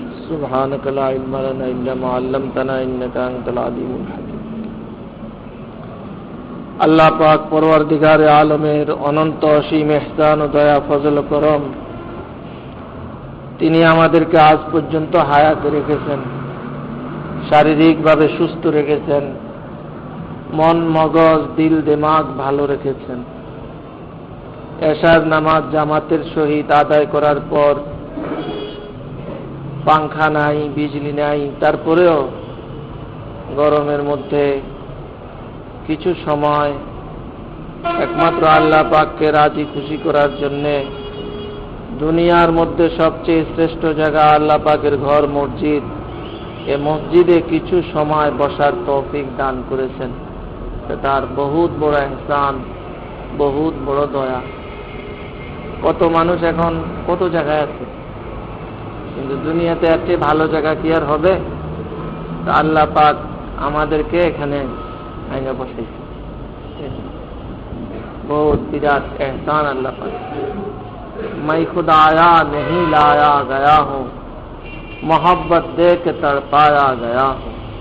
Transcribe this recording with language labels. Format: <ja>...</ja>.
<ar>سبحانك لا علم لنا إلا ما علمتنا إنك أنت العليم الحكيم</ar> <bn>আল্লাহ পাক পরওয়ারদিগারে আলমের অনন্ত অসীম ইহসান ও দয়া ফজল করম, তিনি আমাদেরকে আজ পর্যন্ত হায়াতে রেখেছেন, শারীরিকভাবে সুস্থ রেখেছেন, মন মগজ দিল দিমাগ ভালো রেখেছেন। এশার নামাজ জামাতের সহিত আদায় করার পর পাংখা নাই, বিজলি নাই, তারপরেও গরমের মধ্যে কিছু সময় একমাত্র আল্লাহ পাককে রাজি খুশি করার জন্যে দুনিয়ার মধ্যে সবচেয়ে শ্রেষ্ঠ জায়গা আল্লাহ পাকের ঘর মসজিদ, এ মসজিদে কিছু সময় বসার তৌফিক দান করেছেন। তার বহুত বড় ইহসান, বহুত বড় দয়া। কত মানুষ এখন কত জায়গায় আছে, কিন্তু দুনিয়াতে এর চেয়ে ভালো জায়গা কি আর হবে? আল্লাহ পাক আমাদেরকে এখানে আইনা বসাইছে, बहुत বিরাট এহসান আল্লাহ পাক।</bn> <hi>मैं खुद आया नहीं लाया गया हूँ, मोहब्बत दे के तड़पाया गया हूँ।</hi>